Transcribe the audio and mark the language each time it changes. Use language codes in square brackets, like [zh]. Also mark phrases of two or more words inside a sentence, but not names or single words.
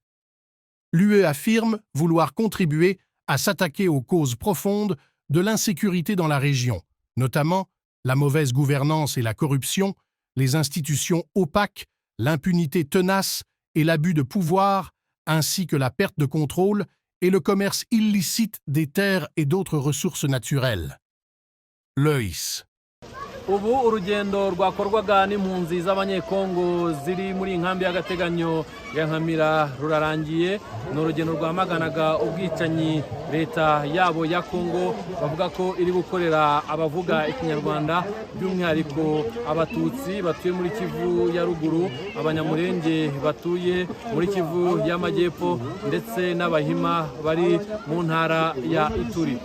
[fr] L'UE affirme vouloir contribuer à s'attaquer aux causes profondes de l'insécurité dans la région, notamment la mauvaise gouvernance et la corruption, les institutions opaques, l'impunité tenace et l'abus de pouvoir, ainsi que la perte de contrôle et le commerce illicite des terres et d'autres ressources naturelles. Loïs. [rw] Ubu urugendo rwakorwaga n'impunzi z'abanyekongo ziri muri inkambi y'agateganyo ya Nkamira rurarangiye. Ni urugendo rwamaganaga ubwicanyi leta yabo ya Kongo bavuga ko iri gukorera abavuga ikinyarwanda, by'umwihariko abatutsi batuye muri Kivu ya ruguru, abanyamurenge batuye muri Kivu y'amajyepfo ndetse n'abahima bari mu ntara ya Ituri.